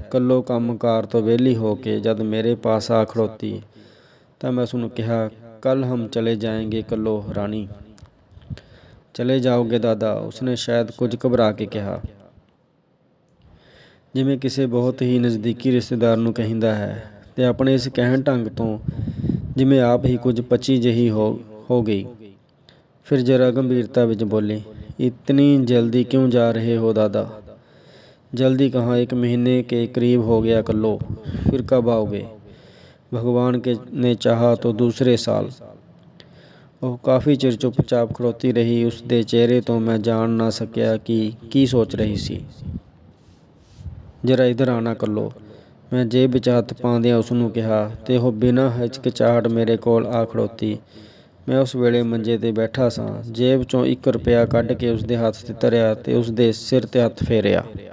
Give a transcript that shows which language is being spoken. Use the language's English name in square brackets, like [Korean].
[Punjabi] ਕੱਲੋ ਕੰਮਕਾਰ ਤੋਂ ਵਿਹਲੀ ਹੋ ਕੇ ਜਦ ਮੇਰੇ ਪਾਸ ਆ ਖੜੋਤੀ ਤਾਂ ਮੈਂ ਉਸਨੂੰ ਕਿਹਾ, [Hindi] ਕੱਲ ਹਮ ਚਲੇ ਜਾएंगे ਕੱਲੋ ਰਾਣੀ। ਚਲੇ ਜਾਓਗੇ ਦਾਦਾ? [Punjabi] ਉਸਨੇ ਸ਼ਾਇਦ ਕੁਝ ਘਬਰਾ ਕੇ ਕਿਹਾ, ਜਿਵੇਂ ਕਿਸੇ ਬਹੁਤ ਹੀ ਨਜ਼ਦੀਕੀ ਰਿਸ਼ਤੇਦਾਰ ਨੂੰ ਕਹਿੰਦਾ ਹੈ, ਤੇ ਆਪਣੇ ਇਸ ਕਹਿਣ ਢੰਗ ਤੋਂ ਜਿਵੇਂ ਆਪ ਹੀ ਕੁਝ ਪੱਚੀ ਜਿਹੀ ਹੋ ਗਈ। ਫਿਰ ਜਰਾ ਗੰਭੀਰਤਾ ਵਿੱਚ ਬੋਲੀ, [Hindi] इतनी जल्दी क्यों जा रहे हो दादा? जल्दी कहाँ, 1 महीने के करीब हो गया कल्लो। फिर कब आओगे? भगवान के ने चाहा तो दूसरे साल। [Punjabi] ਉਹ ਕਾਫੀ ਚਿਰ ਚੁੱਪਚਾਪ ਖੜੋਤੀ ਰਹੀ। ਉਸ ਦੇ ਚਿਹਰੇ ਤੋਂ ਮੈਂ ਜਾਣ ਨਾ ਸਕਿਆ ਕਿ ਕੀ ਸੋਚ ਰਹੀ ਸੀ। ਜਰਾ ਇੱਧਰ ਆਣਾ ਕੱਲੋ, ਮੈਂ ਜੇਬ ਵਿੱਚ ਹੱਥ ਪਾਉਂਦਿਆਂ ਉਸ ਨੂੰ ਕਿਹਾ, ਤੇ ਉਹ ਬਿਨਾਂ ਹਿਚਕਿਚਾਹਟ ਮੇਰੇ ਕੋਲ ਆ ਖੜੋਤੀ। ਮੈਂ ਉਸ ਵੇਲੇ ਮੰਜੇ 'ਤੇ ਬੈਠਾ ਸਾਂ। ਜੇਬ 'ਚੋਂ 1 ਰੁਪਇਆ ਕੱਢ ਕੇ ਉਸ ਦੇ ਹੱਥ 'ਤੇ ਧਰਿਆ ਤੇ ਉਸ ਦੇ ਸਿਰ 'ਤੇ ਹੱਥ ਫੇਰਿਆ।